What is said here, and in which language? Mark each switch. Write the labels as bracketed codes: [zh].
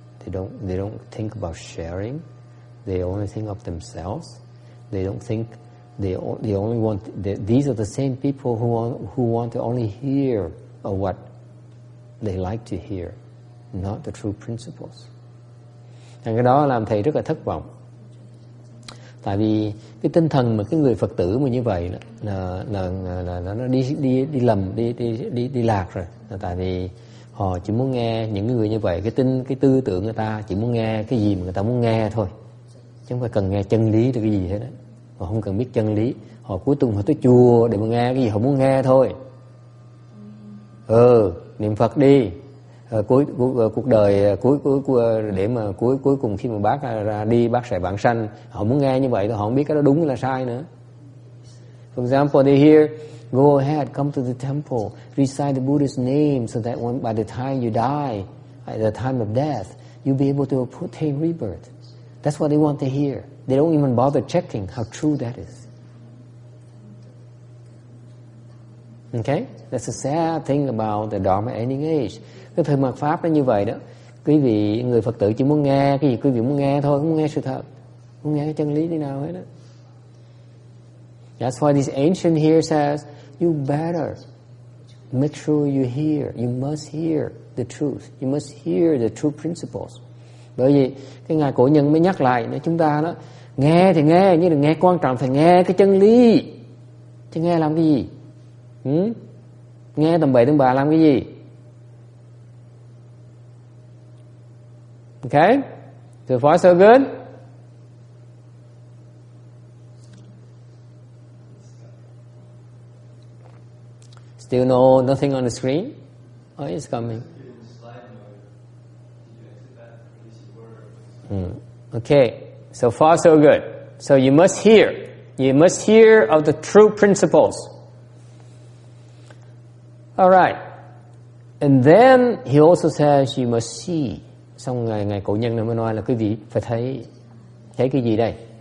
[en] They don't think about sharing. They only think of themselves. They don't think they only want. These are the same people who want to only hear of what they like to hear, not the true principles. [vi] Cái đó làm thầy rất là thất vọng. Tại vì cái tinh thần mà cái người Phật tử mà như vậy là nó đi lầm, đi lạc rồi. Là tại vì họ chỉ muốn nghe những người như vậy, cái tư tưởng người ta chỉ muốn nghe cái gì mà người ta muốn nghe thôi, chứ không phải cần nghe chân lý được cái gì hết đó. Họ không cần biết chân lý, họ cuối cùng họ tới chùa để mà nghe cái gì họ muốn nghe thôi. Niệm Phật đi. Cuộc đời để mà cuối cùng khi mà bác ra đi, bác sẽ vãng sanh, họ muốn nghe như vậy thôi, họ không biết cái đó đúng hay là sai nữa. [en] For example, they hear, go ahead, come to the temple, recite the Buddha's name so that by the time you die, at the time of death, you'll be able to obtain rebirth. That's what they want to hear. They don't even bother checking how true that is. Okay? That's the sad thing about the Dharma ending age. [vi] Cái thời mạt Pháp nó như vậy đó. Quý vị, người Phật tử chỉ muốn nghe cái gì quý vị muốn nghe thôi, không muốn nghe sự thật, không muốn nghe cái chân lý thế nào hết đó. [en] That's why this ancient here says, you better make sure you hear. You must hear the truth. You must hear the true principles. [vi] Bởi vì cái Ngài Cổ Nhân mới nhắc lại để chúng ta đó, nghe thì nghe, nhưng đừng nghe quan trọng phải nghe cái chân lý. Chứ nghe làm cái gì? Nghe tầm bậy tầm bạ làm cái gì? [en] Okay? So far so good? Still nothing on the screen? Oh, it's coming. Okay, so far so good. So you must hear. You must hear of the true principles. All right. And then he also says you must see. [vi] Xong Ngài Cổ Nhân này mới nói là quý vị phải thấy cái gì đây?